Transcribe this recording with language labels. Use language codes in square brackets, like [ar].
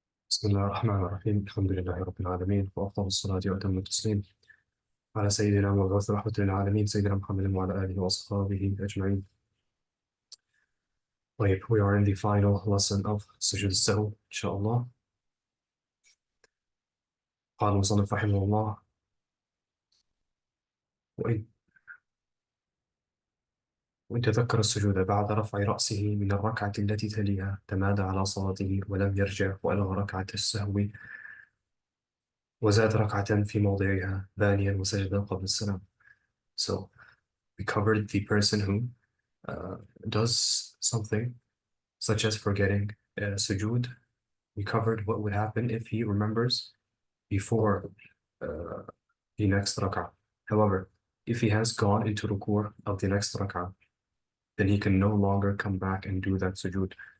[ar] بسم الله الرحمن الرحيم الحمد لله رب العالمين وأفضل الصلاة وأتم التسليم على سيدنا ومبعوث رحمة للعالمين سيدنا محمد وعلى آله وأصحابه أجمعين. طيب, [en] we are in the final lesson of سجود السهو [ar] إن شاء الله. قال المصنف رحمه الله: وإن تذكر السجود بعد رفع رأسه من الركعة التي تليها تمادى على صلاته ولم يرجع وألغى ركعة السهو وزاد ركعة في موضعها ثانيا وسجد قبل السلام. [en] So we covered the person who does something such as forgetting sujood. We covered what would happen if he remembers before the next rak'ah. However, if he has gone into ruku' of the next rak'ah, then he can no longer come back and do that sujood.